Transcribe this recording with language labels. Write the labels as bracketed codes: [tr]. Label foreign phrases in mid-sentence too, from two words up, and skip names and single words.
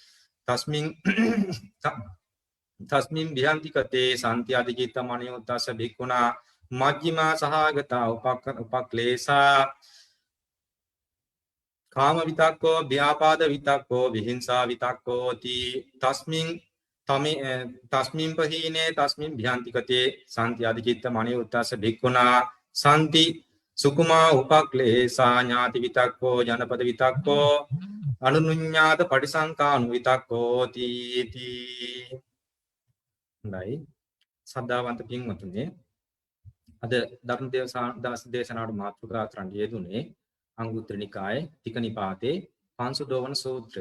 [pi] තස්මින් භ්‍යන්ති කතේ සන්ති අධිචිත්ත මනියුත්තස්ස භික්ඛුනා මජ්ක්‍ධිමා සහගතා උපක්ඛිලේසා කාම විතක්කෝ ව්‍යාපාද විතක්කෝ විහිංසා විතක්කෝති තස්මින් පහීනේ තස්මින් භ්‍යන්ති කතේ සන්ති අධිචිත්ත මනියුත්තස්ස භික්ඛුනා සන්ති සුකුමා උපක්ඛිලේසා ඥාති විතක්කෝ ජනපද විතක්කෝ අනුඤ්ඤාත පටිසංකානු විතක්කෝති නයි [si] සද්ධාවන්ත පින්වතුනි අද ධර්ම දේශනාවට මාතෘකා කරන්න යෙදුනේ අංගුත්තර නිකායේ තික නිපාතේ පංසුදෝවන සූත්‍රය.